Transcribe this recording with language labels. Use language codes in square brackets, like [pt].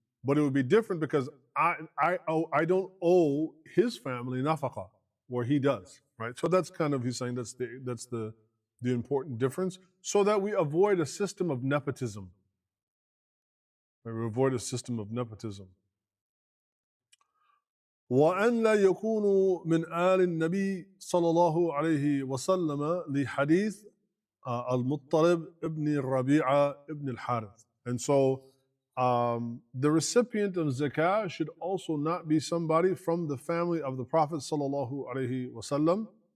[en] But it would be different because I don't owe his family nafaqah, where he does, right? So that's kind of, he's saying that's the important difference, so that we avoid a system of nepotism. Right? We avoid a system of nepotism. [ar] وأن لا يكونوا من آل النبي صلى الله عليه وسلم لحديث al-Muttalib ibn Rabi'a ibn al-Harith. [en] And so the recipient of zakah should also not be somebody from the family of the Prophet sallallahu alaihi wasallam.